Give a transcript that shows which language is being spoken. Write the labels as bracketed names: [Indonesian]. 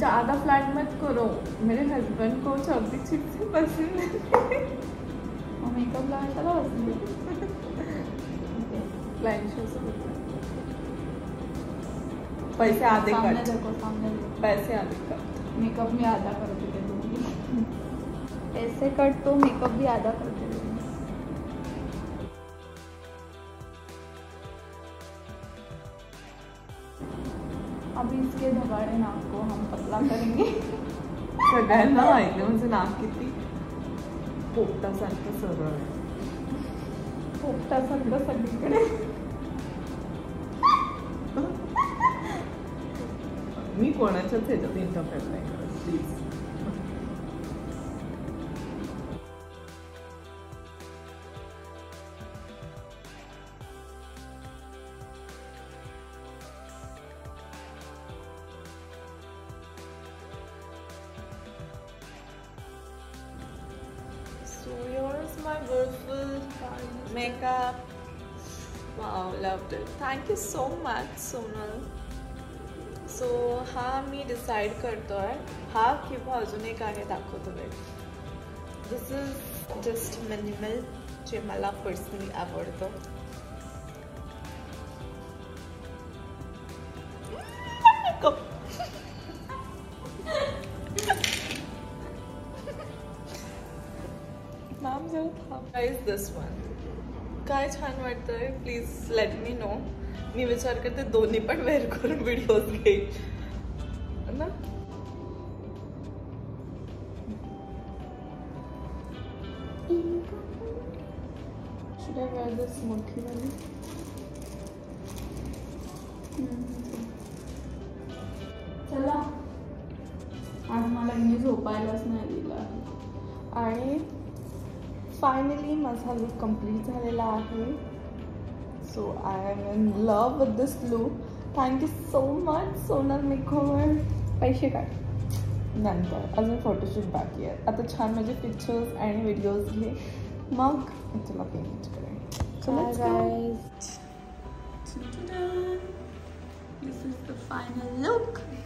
[Hindi] ज़्यादा फ्लैट मत करो, मेरे हस्बैंड को चबी चिप्स पसंद है. और मेकअप लगा चला उसमें. लाइन शो से पैसे आधे सामने कट. देखो, सामने देखो. पैसे आधे कट. मेकअप में आधा कर देते दूँगी. पैसे कट तो मेकअप भी आधा कर देते. अभी इसके धबाड़े नाक को हम पतला करेंगे. [Marathi] सगळ्यांना माहिती म्हणजे नाक किती पोपटासारखं सरळ आहे. पोपटासारखं सगळीकडे. मी कोणाच्याच ह्याच्यात इंटरफेअर नाही करत please. [English] So here's my beautiful makeup. Wow, loved it. Thank you so much, Sonal. [Marathi] So हा मी डिसाइड करतोय, हा किंवा अजून एक आहे दाखवतो वेळ. [English] this is just minimal, [Marathi] जे मला पर्सनली आवडतं. मॅम जरा थांब. [English] guys this one [Marathi] काय छान वाटतंय, [English] Please let me know. [Marathi] मी विचार करते दोन्ही पण वेअर करून व्हिडिओज घेईल ना. [English] Should I wear this monkey वाली? [Marathi] चला, आज मला मी झोपायलाच नाही दिला. आणि फायनली माझा लुक कम्प्लीट झालेला आहे. [English] So I am in love with this look. Thank you so much Sonal makeover. [Marathi] पैसे काढ. नंतर अजून फोटोशूट बाकी आहे. आता छान माझे पिक्चर्स आणि व्हिडिओज घे, मग मी तुला पेमेंट करेन. [English] So let's go. Guys, this is the final look.